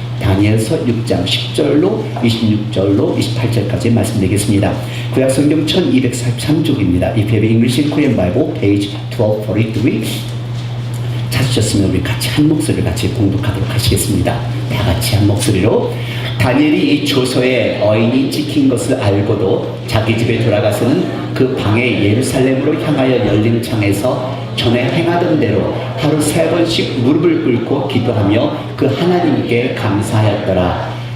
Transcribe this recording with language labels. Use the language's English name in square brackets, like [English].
[Korean] 다니엘서 6장 10절로 26절로 28절까지 말씀드리겠습니다. 구약 성경 1243쪽입니다. [English] If you have English in Korean Bible, page 1243. [Korean] 찾으셨으면 우리 같이 한 목소리를 같이 봉독하도록 하시겠습니다. 다 같이 한 목소리로. 다니엘이 이 조서에 어인이 찍힌 것을 알고도 자기 집에 돌아가서는 그 방에 예루살렘으로 향하여 열린 창에서 전에 행하던 대로 하루 3번씩 무릎을 꿇고 기도하며 그 하나님께 감사하였더라.